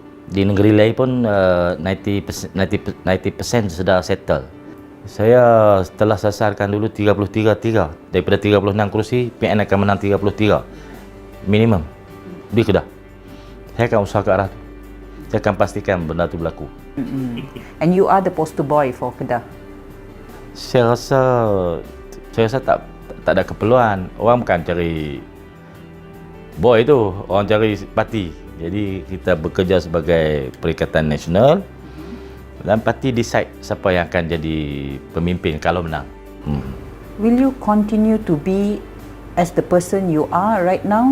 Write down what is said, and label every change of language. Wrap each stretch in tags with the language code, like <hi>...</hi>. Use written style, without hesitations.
<ms>Di negeri lain pun 90% sudah settle. Saya telah sasarkan dulu 33-3. Daripada 36 kerusi, PN akan menang 33. Minimum. Di Kedah. Saya akan usaha ke arah tu. Saya akan pastikan benda tu berlaku.</ms> <en>And you are the poster boy for Kedah.</en> <ms>Saya rasa tak ada keperluan. Orang bukan cari boy tu, orang cari parti. Jadi kita bekerja sebagai perikatan nasional dan parti decide siapa yang akan jadi pemimpin kalau menang.</ms> <en>Will you continue to be as the person you are right now?</en>